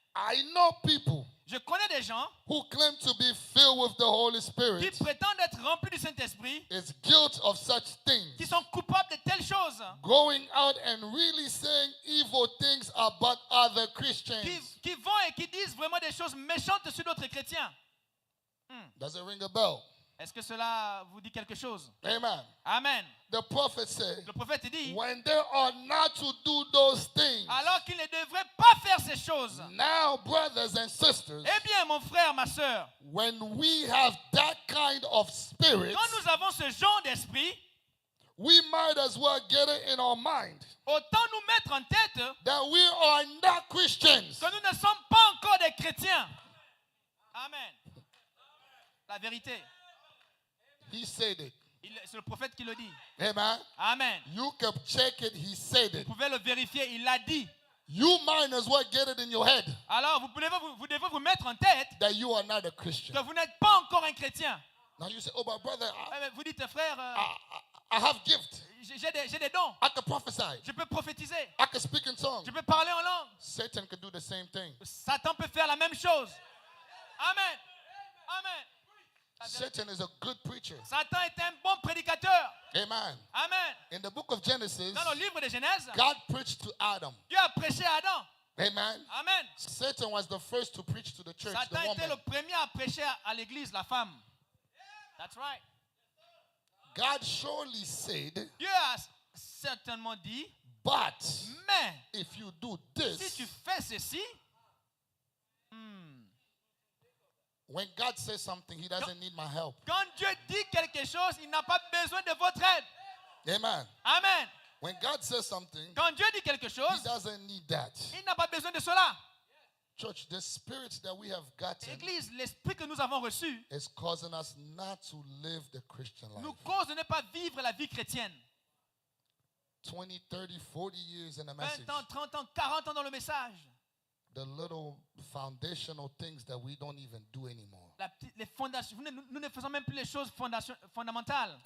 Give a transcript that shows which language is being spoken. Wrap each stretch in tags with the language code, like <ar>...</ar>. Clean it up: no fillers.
<en>I know people</en> <fr>Je connais des gens</fr> <en>who claim to be filled with the Holy</en> <fr>qui</fr> <en>Spirit</en> <fr>prétendent être remplis du Saint-Esprit,</fr> <en>is guilty of such things.</en> <fr>qui sont coupables de telles choses,</fr> <en>Going out and really saying evil things about other Christians.</en> <fr>qui vont et qui disent vraiment des choses méchantes sur d'autres chrétiens.</fr> <en>Does it ring a bell?</en> <fr>Est-ce que cela vous dit quelque chose?</fr> <en>Amen.</en> <fr>Amen.</fr> <en>The prophet said,</en> <fr>Le prophète dit,</fr> <en>when they are not to do those things,</en> <fr>alors qu'ils ne devraient pas faire ces choses.</fr> <en>now, brothers and sisters,</en> <fr>Eh bien, mon frère, ma soeur,</fr> <en>when we have that kind of spirit,</en> <fr>quand nous avons ce genre d'esprit,</fr> <en>we might as well get it in our mind</en> <fr>autant nous mettre en tête</fr> <en>that we are not Christians.</en> <fr>que nous ne sommes pas encore des chrétiens. Amen. La vérité.</fr> <en>He said it.</en> <fr>C'est le prophète qui le dit.</fr> <en>Amen.</en> <fr>Amen.</fr> <en>You can check it. He said it.</en> <fr>Vous pouvez le vérifier, il l'a dit.</fr> <en>You might as well get it in your head</en> <fr>Alors, vous devez vous mettre en tête</fr> <en>that you are not a Christian.</en> <fr>que vous n'êtes pas encore un chrétien.</fr> <en>Now you say, oh, my brother,</en> <fr>Vous dites, frère,</fr> <en>I have gift.</en> <fr>j'ai des dons.</fr> <en>I can prophesy.</en> <fr>Je peux prophétiser.</fr> <en>I can speak in tongues.</en> <fr>Je peux parler en langue.</fr> <en>Satan can do the same thing.</en> <fr>Satan peut faire la même chose.</fr> <en>Amen. Amen. Satan is a good preacher.</en> <fr>Satan est un bon prédicateur.</fr> <en>Amen.</en> <fr>Amen.</fr> <en>In the book of Genesis,</en> <fr>Dans le livre de Genèse,</fr> <en>God preached to Adam.</en> <fr>Dieu a prêché à Adam.</fr> <en>Amen.</en> <fr>Amen.</fr> <en>Satan was the first to preach to the church, the</en> <fr>Satan était le</fr> <en>woman.</en> <fr>premier à prêcher à l'église, la femme.</fr> <en>That's right. God surely said,</en> <fr>Dieu a certainement dit,</fr> <en>but</en> <fr>mais</fr> <en>if you do</en> <fr>si</fr> <en>this,</en> <fr>tu fais ceci,</fr> <en>when God says something, he doesn't need my help.</en> <fr>quand Dieu dit quelque chose, il n'a pas besoin de votre aide.</fr> <en>Amen.</en> <fr>Amen.</fr> <en>When God says something,</en> <fr>Quand Dieu dit quelque</fr> <en>he</en> <fr>chose,</fr> <en>doesn't need that.</en> <fr>il n'a pas besoin de cela.</fr> <en>Church, the spirit that we have gotten</en> <fr>L'église, l'esprit que nous avons reçu,</fr> <en>is causing us not to live the Christian life.</en> <fr>nous cause de ne pas vivre la vie chrétienne.</fr> <en>20, 30, 40 years in a message.</en> <fr>20 ans, 30 ans, 40 ans dans le message.</fr> <en>The little foundational things that we don't even do anymore.</en> <fr>Les fondations, nous ne faisons même plus les choses fondamentales.</fr>